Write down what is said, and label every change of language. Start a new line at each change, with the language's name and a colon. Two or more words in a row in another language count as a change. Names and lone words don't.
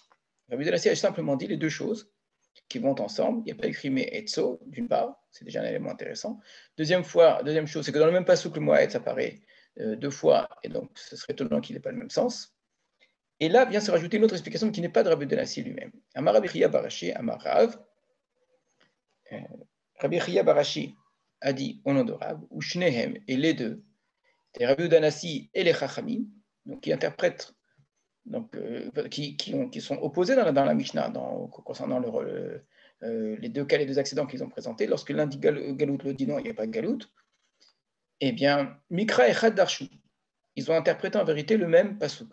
French: Rabbi Yehuda Hanassi a simplement dit les deux choses qui vont ensemble. Il n'y a pas écrit mais etzo, d'une part, c'est déjà un élément intéressant. Deuxième chose, c'est que dans le même passage que le mot etz apparaît deux fois, et donc ce serait étonnant qu'il n'ait pas le même sens. Et là vient se rajouter une autre explication qui n'est pas de Rabbi Yehuda Hanassi lui-même.
Hebrew: אמר רבי חייא בר אשי, אמר רב.
French: Rabbi Chia Barashi a dit au nom de Rav, ou Shnehem, et les deux, c'est Rabbi Yehuda Hanassi et les Chachamim, donc qui interprètent, donc, qui sont opposés dans la Mishnah concernant les deux cas, les deux accidents qu'ils ont présentés. Lorsque l'un dit Galout, l'autre dit non, il n'y a pas de Galout, eh bien,
Hebrew: מקרא אחד דרשו,
French: ils ont interprété en vérité le même pasouk.